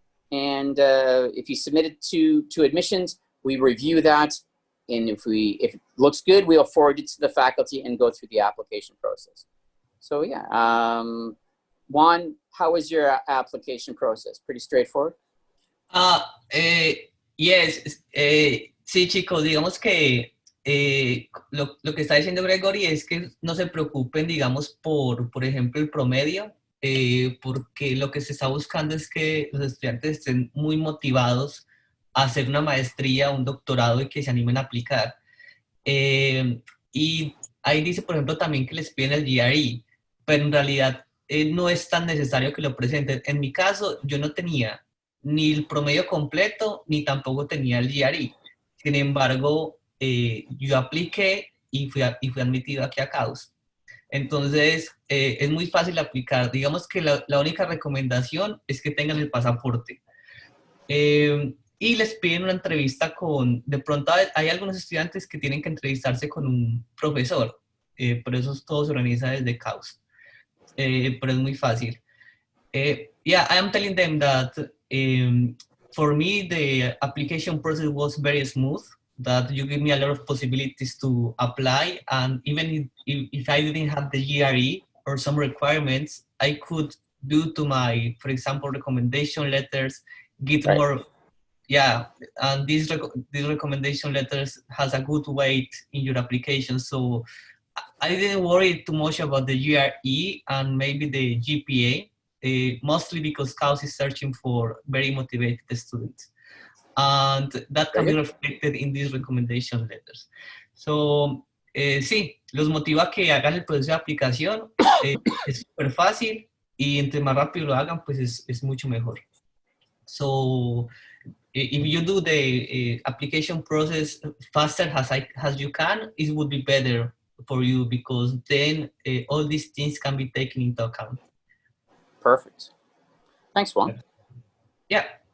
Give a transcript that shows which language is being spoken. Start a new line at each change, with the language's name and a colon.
English: And if you submit it to admissions, we review that. And if it looks good, we'll forward it to the faculty and go through the application process. So yeah, Juan, how was your application process? Pretty straightforward?
Spanish: Yes, sí, chicos, digamos que lo que está diciendo Gregory es que no se preocupen, digamos, por ejemplo, el promedio, porque lo que se está buscando es que los estudiantes estén muy motivados a hacer una maestría, un doctorado y que se animen a aplicar. Y ahí dice, por ejemplo, también que les piden el GRE, pero en realidad no es tan necesario que lo presenten. En mi caso, yo no tenía ni el promedio completo, ni tampoco tenía el GRE. Sin embargo, yo apliqué y fui admitido aquí a KAUST. Entonces, es muy fácil aplicar. Digamos que la única recomendación es que tengan el pasaporte. Y les piden una entrevista de pronto hay algunos estudiantes que tienen que entrevistarse con un profesor. Por eso todo se organiza desde KAUST. Pero es muy fácil.
English: Yeah, I am telling them that for me, the application process was very smooth, that you give me a lot of possibilities to apply. And even if I didn't have the GRE or some requirements, I could, due to my, for example, recommendation letters, get right. more. Yeah, and these recommendation letters has a good weight in your application. So I didn't worry too much about the GRE and maybe the GPA, mostly because KAUST is searching for very motivated students. And that can be reflected in these recommendation letters.
Spanish: So, sí, los motiva a que hagan el proceso de aplicación. Es súper fácil y entre más rápido lo hagan, pues es mucho mejor.
English: So, if you do the application process faster as you can, it would be better for you, because then all these things can be taken into account. Perfect. Thanks, Juan. Yeah.